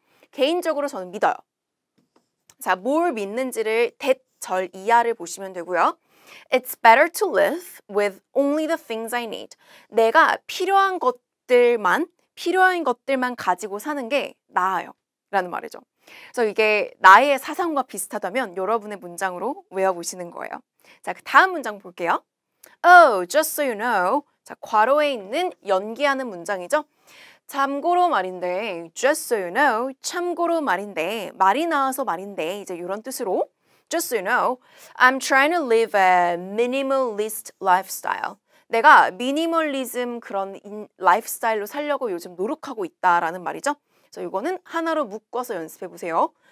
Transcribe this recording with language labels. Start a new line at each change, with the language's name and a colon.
Korean: 개인적으로 저는 믿어요. 자, 뭘 믿는지를 대절 이하를 보시면 되고요.
English: It's better to live with only the things I need.
Korean: 내가 필요한 것들만 가지고 사는 게 나아요. 라는 말이죠. 그래서 이게 나의 사상과 비슷하다면 여러분의 문장으로 외워보시는 거예요. 자, 그 다음 문장 볼게요.
English: Oh, just so you know.
Korean: 자, 괄호에 있는 연기하는 문장이죠. 참고로 말인데, just so you know, 참고로 말인데, 말이 나와서 말인데, 이제 이런 뜻으로
English: just so you know, I'm trying to live a minimalist lifestyle.
Korean: 내가 미니멀리즘 그런 라이프스타일로 살려고 요즘 노력하고 있다라는 말이죠. 그래서 이거는 하나로 묶어서 연습해 보세요.